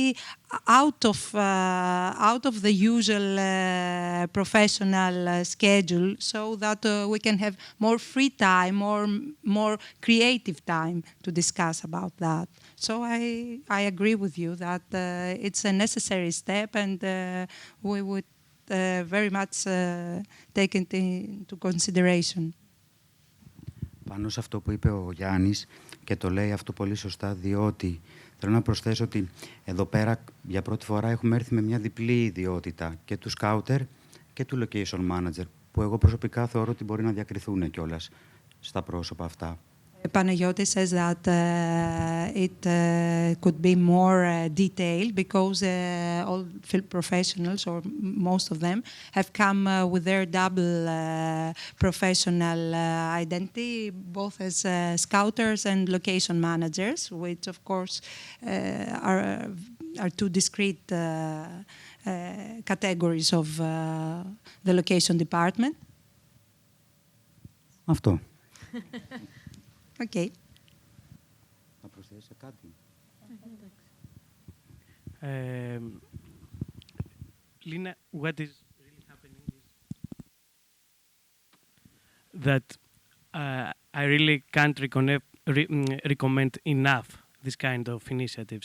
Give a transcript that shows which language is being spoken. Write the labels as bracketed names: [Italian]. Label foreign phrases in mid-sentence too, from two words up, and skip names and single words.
[English] out of the usual professional schedule, so that we can have more free time or more creative time to discuss about that. So I agree with you that it's a necessary step, and we would very much taken into consideration. [Greek] Πάνω σε αυτό που είπε ο Γιάννης, και το λέει αυτό πολύ σωστά, διότι θέλω να προσθέσω ότι εδώ πέρα για πρώτη φορά έχουμε έρθει με μια διπλή ιδιότητα και του scouter και του [English] location manager, [Greek] που εγώ προσωπικά θεωρώ ότι μπορεί να διακριθούν κιόλας στα πρόσωπα αυτά. [English] Panagiotis says that it could be more detailed because all film professionals, or most of them, have come with their double professional identity, both as scouters and location managers, which of course are two discrete categories of the location department. [Greek] Αυτό. [English] Okay. [Greek] Να προσθέσει κάτι. [English] Lina, what is really happening is that I really can't recommend enough this kind of initiatives.